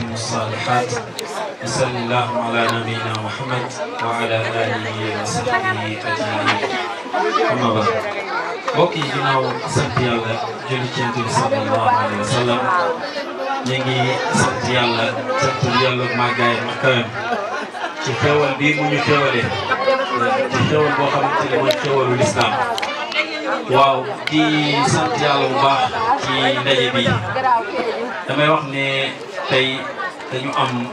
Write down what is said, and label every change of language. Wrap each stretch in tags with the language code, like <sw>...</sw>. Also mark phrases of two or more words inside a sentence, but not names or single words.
<ar>والصالحات وصلى الله على نبينا محمد وعلى آله وصحبه أجمعين أما بعد</ar> <wo>mbokk yi ginnaaw sant yàlla julli ci Yonent bi</wo> <ar>صلى الله عليه وسلم</ar> <wo>ñu ngi sant yàlla sant yàlla màggaay ma kawam ci xewal bii mu ñu xewalee ci xewal boo xamante ne mooy xewalu lislaam waaw di sant yàlla bu baax ci ndaje bi damay wax ne tey dañu am</wo>